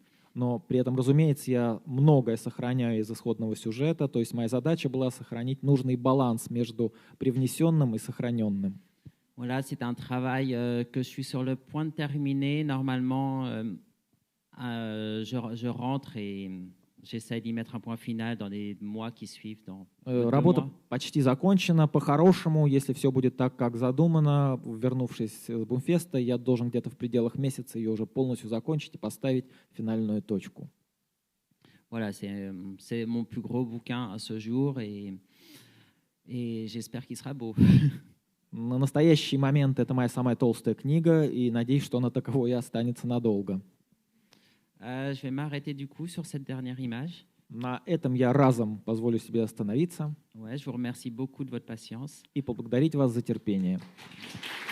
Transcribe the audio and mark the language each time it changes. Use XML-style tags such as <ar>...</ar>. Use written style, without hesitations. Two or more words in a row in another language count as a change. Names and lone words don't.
<ru>Но при этом, разумеется, я многое сохраняю из исходного сюжета, то есть моя задача была сохранить нужный баланс между привнесенным и сохраненным.</ru> <fr>Voilà, c'est un travail que je suis sur le point de terminer. Normalement, je rentre et j'essaie d'y mettre un point final dans les mois qui suivent. Dans</fr> <ru>Работа</ru> <fr>2 mois.</fr> <ru>почти закончена. По-хорошему, если все будет так, как задумано, вернувшись с Бумфеста, я должен где-то в пределах месяца ее уже полностью закончить и поставить финальную точку.</ru> <fr>Voilà, c'est mon plus gros bouquin à ce jour et j'espère qu'il sera beau.</fr> <ru>На настоящий момент это моя самая толстая книга, и надеюсь, что она таковой и останется надолго.</ru> <fr>Je vais m'arrêter du coup sur cette dernière image.</fr> <ru>На этом я разом позволю себе остановиться</ru> <fr>Ouais, je vous remercie beaucoup de votre patience.</fr> <ru>и поблагодарить вас за терпение.</ru>